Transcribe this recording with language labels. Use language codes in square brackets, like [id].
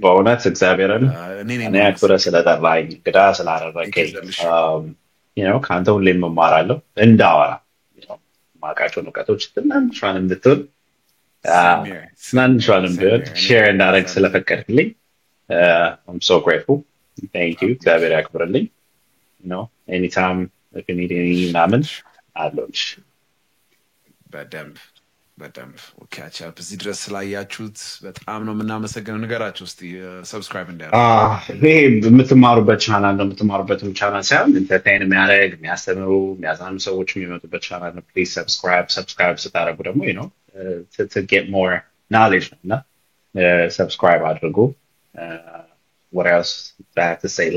[am] በእውነት እግዚአብሔርን እኔ አክብረህ ስለጠራኝ እንግዳ ስላደረገኝ you know ከአንተ ሁሌም እማራለሁ እንዳወራ ማውቃቸውን እውቀቶች ትናንሿንም ብትሆን ትናንሿንም ቢሆን ሼር እንዳደረግ ስለፈቀድክልኝ [en] I'm so grateful. Thank you. [am] እግዚአብሔር ያክብርልኝ. [en] You know, anytime if you need any knowledge, I'd love. [am] በደንብ catch up እዚህ ድረስ ስላያችሁት በጣም ነው የምናመሰግነው። ንገራችሁ እስቲ ሰብስክራይብ እንዲያደርጉ። ይሄ የምትማሩበት ቻናል ነው። የምትማሩበትም ቻናል ሳይሆን ኢንተርቴይን የሚያደርግ የሚያስተምሩ የሚያዝናኑ ሰዎች የሚመጡበት ቻናል ነው። ፕሊዝ ሰብስክራይብ ስታደርጉ ደግሞ you know [en] to get more knowledge [am] እና ሰብስክራይብ አድርጉ። [en] What else do I have to say?